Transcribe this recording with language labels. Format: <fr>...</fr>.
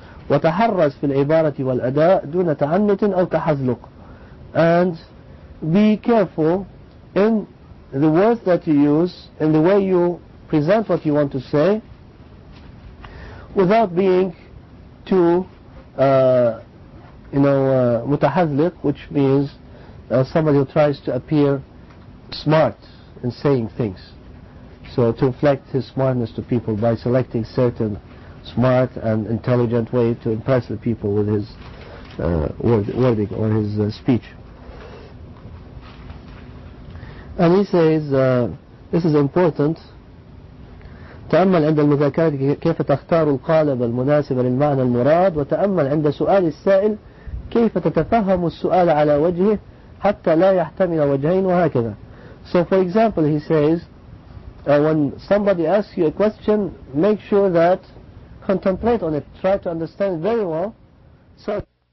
<ar>وتحرز في العبارة والأداء دون تعنت أو تحزلق.</ar> <en>And be careful in the words that you use, in the way you present what you want to say, without being too متحزلق, which means somebody who tries to appear smart in saying things. So to reflect his smartness to people by selecting certain smart and intelligent way to impress the people with his wording or his speech. And he says, this is important.</en> <ar>تأمل عند المذاكرة كيف تختار القالب المناسب للمعنى المراد، وتأمل عند سؤال السائل كيف تتفهم السؤال على وجهه حتى لا يحتمل وجهين وهكذا.</ar> <en>So for example, he says, when somebody asks you a question, make sure that contemplate on it, try to understand it very well. So</en>